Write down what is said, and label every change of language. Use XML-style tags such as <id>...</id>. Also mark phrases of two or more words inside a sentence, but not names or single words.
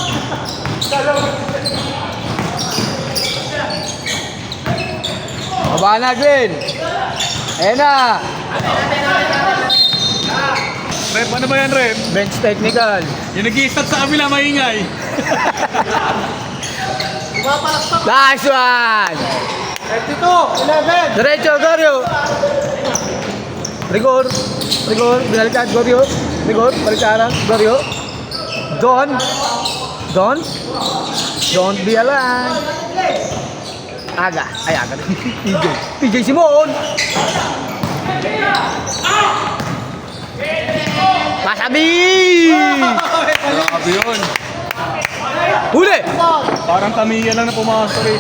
<tl>Baba na, Gwen. Ayan na. Rep, ano ba yan, Rep?</tl> <en>Bench technical.</en> <tl>Yung nag-i-start sa kabila, maingay. Pumapalakpak!</tl> <en>Nice one.</en> <tl>32-11! Diretso, Gorio. Rigor. Rigor. Binalikan, Gorio. Rigor. Balikaran, Gorio. Don. Don.</tl> <en>Don't be alive.</en> <tl>Aga. Ay, aga. PJ. PJ Simon. Masabi! Grabe yun. Huli! Parang Tamiya lang na pumasok rito.</tl>